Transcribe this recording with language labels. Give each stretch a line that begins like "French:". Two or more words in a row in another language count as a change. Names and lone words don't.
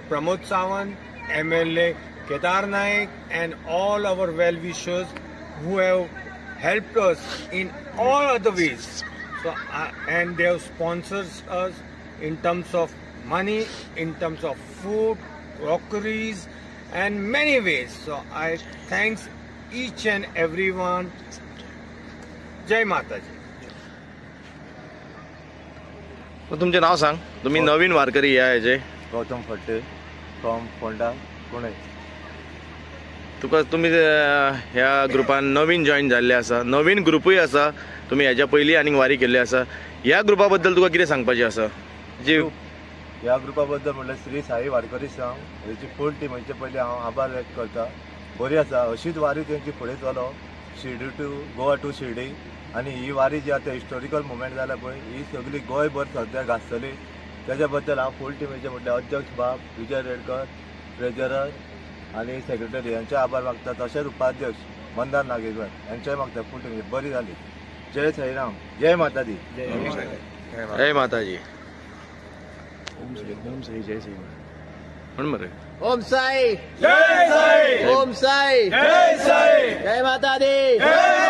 English: Pramod Sawant, MLA Kedar Naik, and all our well-wishers who have helped us in all other ways. So, and they have sponsored us in terms of money, in terms of food, crockeries, and many ways. So I thanks each and everyone.
Hindi: Jai Mataji.
Konkani: तुमचे नाव सांग. तुम्ही नवीन वारकरी या याचे. गौतम फट्टे फ्रॉम फोंडा पुणे. तुम्ही ह्या ग्रुपान नवीन जॉईन झाले असा, नवीन ग्रुपूय असा, तुम्ही ह्याच्या पयलीं आनीक वारी केल्ली असा. ह्या ग्रुपा बद्दल तुका कितें सांगपाचें आसा? जी ह्या ग्रुपा बद्दल म्हणल्यार श्री साई वारकरी संघ हेची
English: full team
Konkani: म्हणजे पयलीं हांव आभार व्यक्त करता. बरी आसा, अशीच वारी तेंची फुडें चलो शिर्डी टू गोवा टू शिर्डी. आनी ही वारी जी आतां
English: historical movement
Konkani: जाला पळय ही सगळी गोंयभर सद्या गाजतली. तेज्या बद्दल हांव फूल टिमीचे म्हटल्यार अध्यक्ष बाब, विजय रेडकर, ट्रेजरर आनी सेक्रेटरी यांचे आभार मागता. तशेंच उपाध्यक्ष मंदार नागेश्वर यांचेय मागता.
English: full team
Konkani: बरी जाली.
Hindi: जय साईराम, जय माताजी. जय माताजी. ओम साई जय साई
Konkani: म्हणून मरे.
Hindi: ओम साई जय साई. ओम साई जय साई.
Punjabi: जय माता दी.